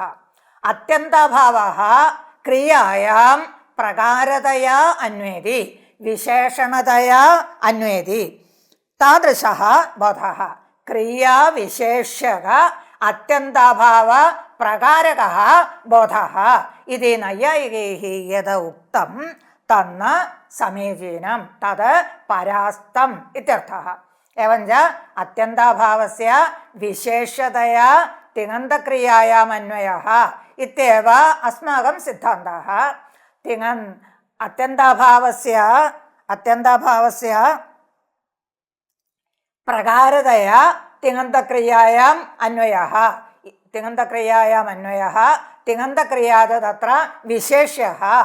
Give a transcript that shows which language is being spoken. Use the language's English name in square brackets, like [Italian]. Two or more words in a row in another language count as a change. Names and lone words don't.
[Sanskrit] അത്യന്താഭാവः ക്രിയായാം പ്രകാരതയാ അന്വേതി വിശേഷണതയാ അന്വേതി താദൃശः ബോധः. ക്രിയാവിശേഷക അത്യന്താഭാവ പ്രകാരകः ബോധः ഇതി നൈയായികൈഃ യദ ഉക്തം തന്ന സമീചീനം തത് പരാസ്തം ഇത്യർത്ഥः. एवञ्च अत्यन्ताभावस्य विशेषतया तिङन्तक्रियायाम् अन्वयः इत्येव अस्माकं सिद्धान्तः. अत्यन्ताभावस्य प्रकारतया तिङन्तक्रियायाम् अन्वयः तिङन्तक्रिया तत्र विशेष्यः